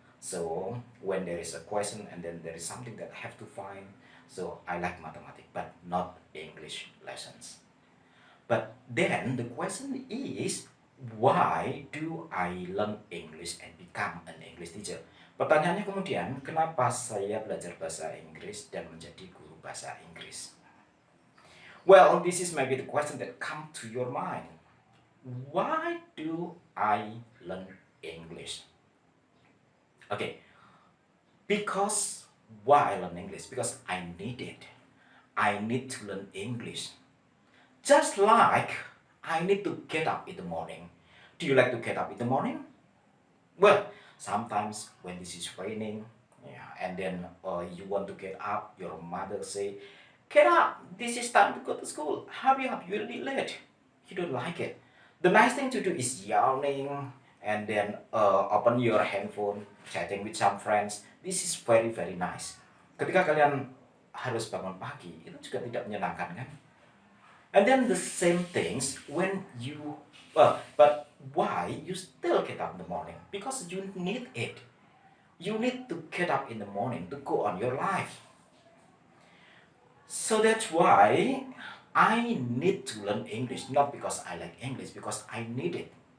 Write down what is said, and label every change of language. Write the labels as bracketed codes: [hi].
[en] So when there is a question and then there is something that I have to find, so I like mathematics, but not English lessons. But then the question is, why do I learn English and become an English teacher? [id] Pertanyaannya kemudian, kenapa saya belajar bahasa Inggris dan menjadi guru bahasa Inggris? [en] Well, this is maybe the question that come to your mind. Why do I learn English? Okay, because why I learn English? Because I need it. I need to learn English. Just like I need to get up in the morning. Do you like to get up in the morning? Well, sometimes when this is raining, yeah, and then you want to get up, your mother say, get up, this is time to go to school, hurry up, you'll be late. You don't like it. The nice thing to do is yawning and then open your handphone, chatting with some friends. This is very very nice. [id] Ketika kalian harus bangun pagi, itu juga tidak menyenangkan kan? [en] And then the same things when you, but why you still get up in the morning? Because you need it. You need to get up in the morning to go on your life. So that's why I need to learn English, not because I like English, because I need it.